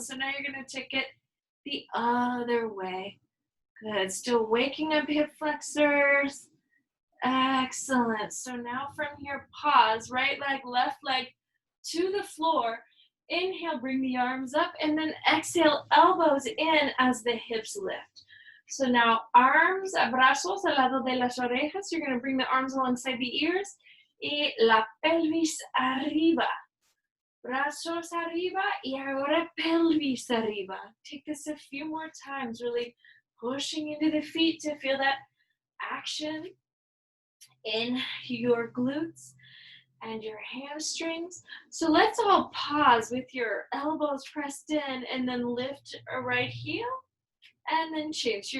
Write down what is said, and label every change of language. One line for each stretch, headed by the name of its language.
English: So now you're going to take it the other way. Good. Still waking up hip flexors. Excellent. So now from here, pause. Right leg, left leg to the floor. Inhale, bring the arms up, and then exhale, elbows in as the hips lift. So now arms,
Spanish: brazos al lado de las orejas.
English: You're going to bring the arms alongside the ears.
Spanish: Y la pelvis arriba. Brazos arriba y ahora pelvis arriba.
English: Take this a few more times, really pushing into the feet to feel that action in your glutes and your hamstrings. So let's all pause with your elbows pressed in and then lift a right heel and then change.